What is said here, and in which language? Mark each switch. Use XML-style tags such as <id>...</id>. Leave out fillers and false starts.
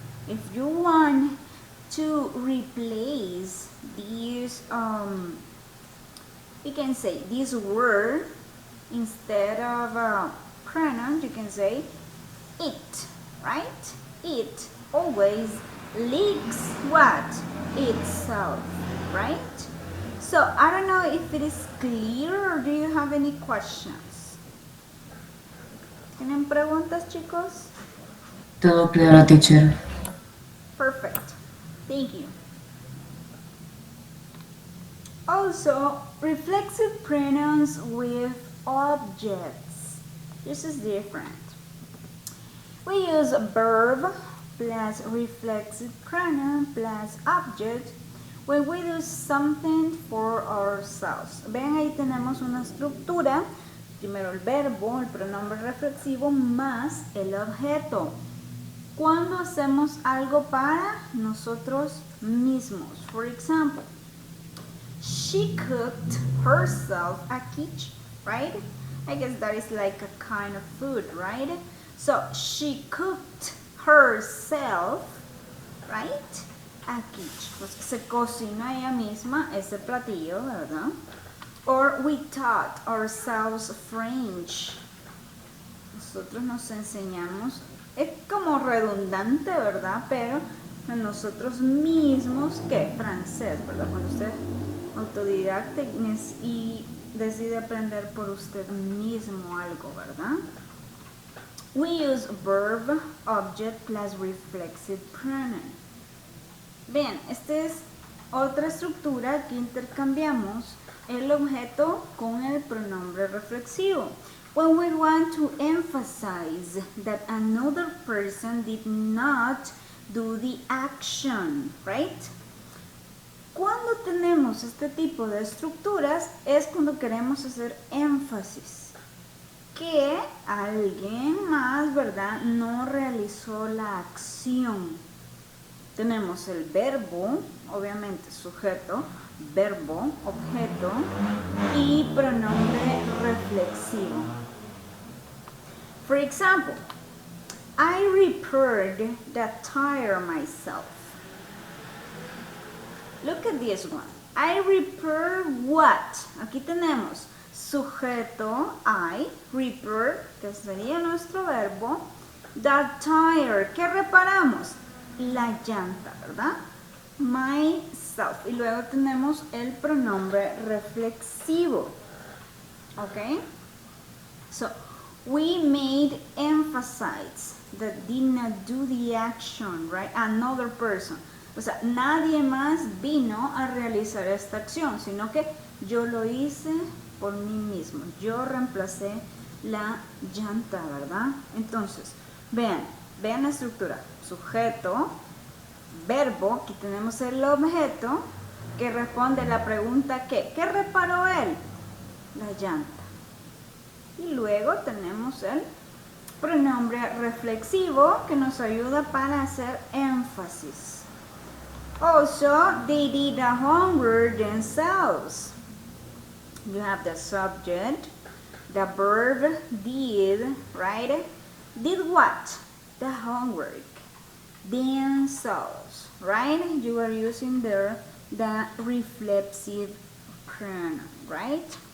<en>If you want to replace these, you can say this word instead of pronoun, you can say it, right? It always licks what? Itself, right? So, I don't know if it is clear or do you have any questions?</en> <es>¿Tienen preguntas, chicos? Todo claro, teacher.</es> <en>Perfect. Thank you. Also, reflexive pronouns with objects. This is different. We use verb plus reflexive pronoun plus object when we do something for ourselves.</en> <es>Ven, ahí tenemos una estructura. Primero el verbo, el pronombre reflexivo más el objeto. Cuando hacemos algo para nosotros mismos.</es> <en>For example, she cooked herself a quiche, right? I guess that is like a kind of food, right? So, she cooked herself, right? A quiche.</en> <es>Pues se cocina ella misma ese platillo, ¿verdad?</es> <en>Or we taught ourselves French.</en> <es>Nosotros nos enseñamos, es como redundante, ¿verdad? Pero nosotros mismos, ¿qué? Francés, ¿verdad? Cuando usted autodidacta y decide aprender por usted mismo algo, ¿verdad?</es> <en>We use verb, object plus reflexive pronoun.</en> <es>Bien, esta es otra estructura que intercambiamos el objeto con el pronombre reflexivo.</es> <en>When we want to emphasize that another person did not do the action, right?</en> <es>Cuando tenemos este tipo de estructuras es cuando queremos hacer énfasis. Que alguien más, ¿verdad?, no realizó la acción. Tenemos el verbo, obviamente sujeto, verbo, objeto y pronombre reflexivo.</es> <en>For example, I repaired the tire myself. Look at this one. I repaired what?</en> <es>Aquí tenemos sujeto, I, repair, que sería nuestro verbo, the tire, ¿qué reparamos? La llanta, ¿verdad? Myself. Y luego tenemos el pronombre reflexivo. ¿Ok?</es> <en>So, we made emphasize that did not do the action, right? Another person.</en> <es>O sea, nadie más vino a realizar esta acción, sino que yo lo hice por mí mismo. Yo reemplacé la llanta, ¿verdad? Entonces, vean la estructura. Sujeto, verbo, aquí tenemos el objeto que responde a la pregunta ¿qué? ¿Qué reparó él? La llanta. Y luego tenemos el pronombre reflexivo que nos ayuda para hacer énfasis.</es> <en>Also, they did the homework themselves. You have the subject, the verb did, right? Did what? The homework. Themselves, right? You are using there the reflexive pronoun, right?</en>